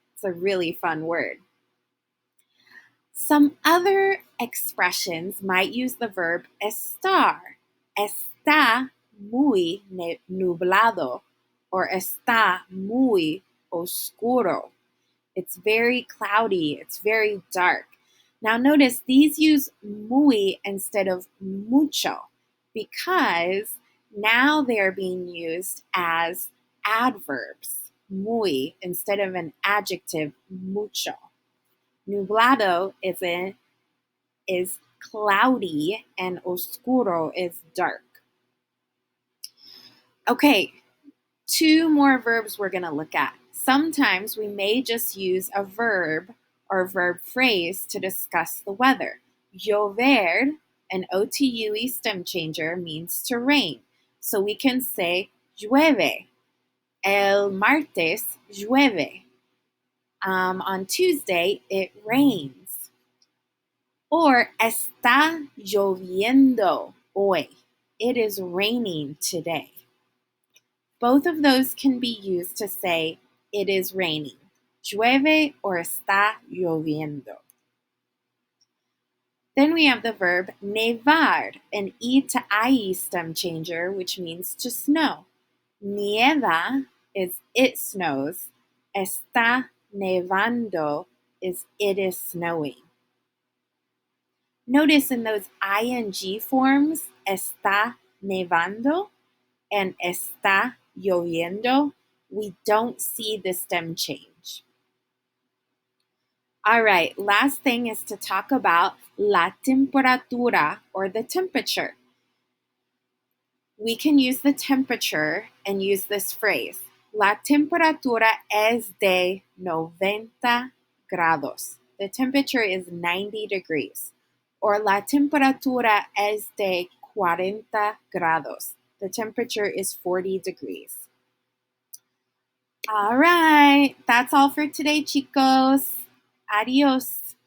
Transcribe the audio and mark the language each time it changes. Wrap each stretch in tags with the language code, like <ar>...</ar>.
<en>It's a really fun word. Some other expressions might use the verb estar.</en> <es>Está muy nublado or está muy oscuro.</es> <en>It's very cloudy, it's very dark. Now notice these use muy instead of mucho because now they're being used as adverbs. Muy instead of an adjective, mucho. Nublado is cloudy and oscuro is dark. Okay, two more verbs we're going to look at. Sometimes we may just use a verb or verb phrase to discuss the weather. Llover, an OTUE stem changer, means to rain. So we can say</en> <es>llueve. El martes llueve.</es> <en>On Tuesday, it rains. Or</en> <es>está lloviendo hoy.</es> <en>It is raining today. Both of those can be used to say it is raining.</en> <es>Llueve or está lloviendo.</es> <en>Then we have the verb nevar, an E to IE stem changer, which means to snow. Nieva is it snows.</en> <es>Está nevando</es> <en>is it is snowing. Notice in those ing forms,</en> <es>está nevando</es> <en>and</en> <es>está lloviendo,</es> <en>we don't see the stem change. All right, last thing is to talk about</en> <es>la temperatura</es> <en>or the temperature. We can use the temperature and use this phrase.</en> <es>La temperatura es de 90 grados.</es> <en>The temperature is 90 degrees.</en> <es>Or la temperatura es de 40 grados.</es> <en>The temperature is 40 degrees. All right, that's all for today, chicos. Adios.</en>